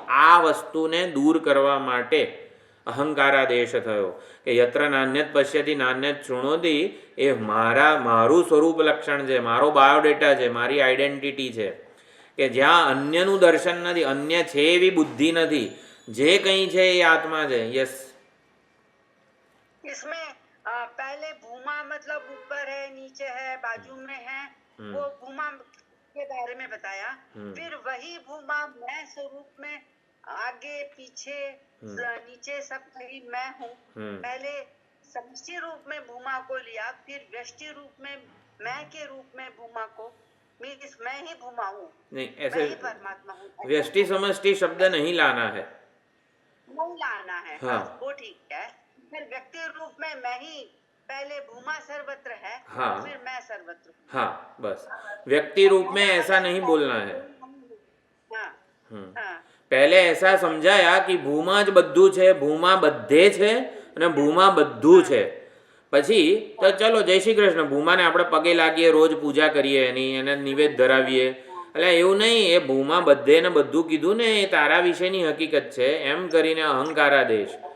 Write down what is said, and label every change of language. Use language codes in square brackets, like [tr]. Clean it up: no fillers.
[gu] આ વસ્તુને દૂર કરવા માટે અહંકારાદેશ થયો કે [sa] યત્ર નાન્યત પશ્યતિ નાન્યત શૃણોતિ [gu] એ મારું સ્વરૂપ લક્ષણ છે, મારો બાયોડેટા છે, મારી આઈડેન્ટિટી છે, કે જ્યાં અન્યનું દર્શન નથી, અન્ય છે એવી બુદ્ધિ નથી, જે કંઈ છે એ આત્મા છે. [en] yes, [hi] इसमें पहले भूमा मतलब ऊपर है, नीचे है, बाजू में है, वो भूमा के बारे में बताया. फिर वही भूमा मैं स्वरूप में आगे पीछे नीचे सब कहीं मैं हूँ. पहले समष्टि रूप में भूमा को लिया, फिर व्यष्टि रूप में मैं के रूप में भूमा को, मीन्स मैं ही भूमा हूँ, नहीं मैं ऐसे ही परमात्मा हूँ. व्यष्टि समष्टि शब्द नहीं लाना है, नहीं लाना है. हाँ. वो ठीक है. फिर व्यक्ति रूप में मैं ही, पहले भूमा सर्वत्र है, हाँ. फिर मैं सर्वत्र. हाँ, बस व्यक्ति रूप में ऐसा नहीं बोलना है. हाँ. हाँ. પહેલે એસા [gu] સમજાયા કે ભૂમા જ બધું છે, ભૂમા બધે છે અને ભૂમા બધું છે. પછી તો ચલો જય શ્રી કૃષ્ણ, ભૂમાને આપણે પગે લાગીએ, રોજ પૂજા કરીએ, એની એને નિવેદ ધરાવીએ. એટલે એવું નહીં, એ ભૂમા બધે ને બધું કીધું ને એ તારા વિશેની હકીકત છે એમ કરીને અહંકારાદેશ.